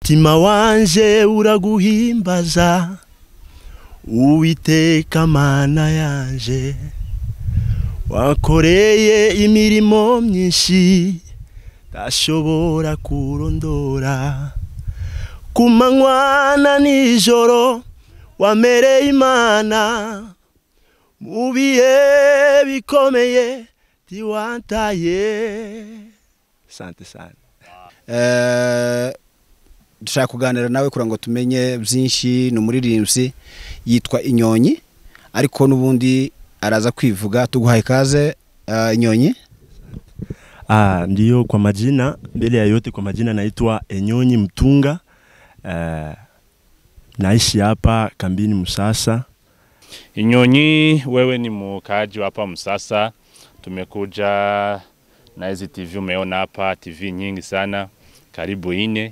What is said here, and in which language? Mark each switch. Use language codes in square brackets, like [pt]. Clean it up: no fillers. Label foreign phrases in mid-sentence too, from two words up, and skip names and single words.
[rn] mutima wanje uraguhimbaza Uwiteka Mana yanje wakoreye imirimo myinshi tashobora kurondora kumanywa na nijoro wamereye Imana mu bihe bikomeye tiwantaye. [sw] Asante sana. [rw] Dushaka kuganira nawe kugira ngo tumenye byinshi. Ni umuririmbyi yitwa Inyonyi, ariko nubundi araza kwivuga. Tuguhaye kaze Inyonyi. [sw] Ndiyo, kwa majina, mbele ya yote kwa majina naitwa Inyonyi Mtunga. Naishi hapa kambini Musasa. Inyonyi, wewe ni mkaaji hapa Musasa. Tumekuja na hizi TV, umeona hapa TV nyingi sana, karibu 4.